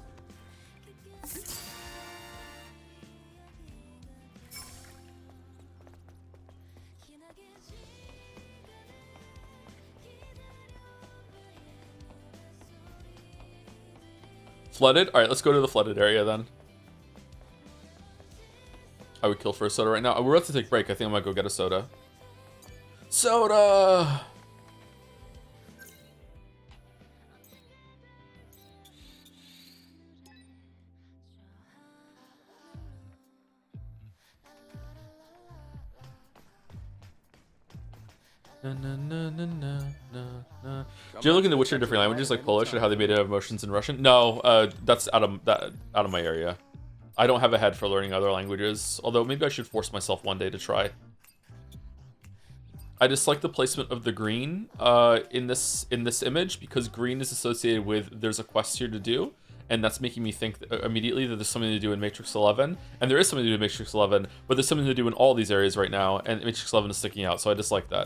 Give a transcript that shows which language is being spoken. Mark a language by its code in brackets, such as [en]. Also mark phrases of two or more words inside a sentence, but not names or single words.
[en] Flooded? Alright, let's go to the flooded area then. I would kill for a soda right now. We're about to take a break. I think I might go get a soda. Soda! Na, na, na, na, na, na. Do you look into Witcher in different languages like Polish and how they made it have emotions in Russian? No, that's out of my area. I don't have a head for learning other languages, although maybe I should force myself one day to try. I dislike the placement of the green in this image because green is associated with there's a quest here to do, and that's making me think immediately that there's something to do in Matrix 11, and there is something to do in Matrix 11, but there's something to do in all these areas right now, and Matrix 11 is sticking out, so I dislike that.